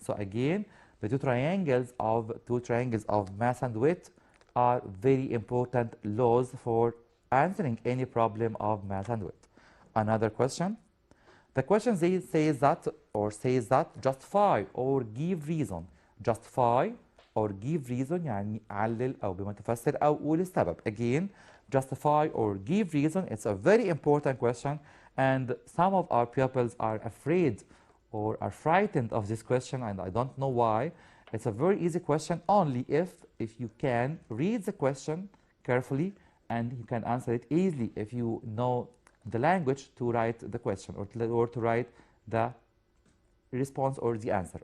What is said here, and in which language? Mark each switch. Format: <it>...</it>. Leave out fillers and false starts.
<en>So again, the two triangles of mass and weight are very important laws for answering any problem of mass and weight. Another question. The question says that justify or give reason. Justify or give reason</en> <ar>يعني علل أو بما تفسر أو قول السبب.</ar> <en>Again, justify or give reason. It's a very important question, and some of our pupils are afraid or are frightened of this question, and I don't know why. It's a very easy question only if you can read the question carefully, and you can answer it easily if you know the language to write the question or to write the response or the answer.</en>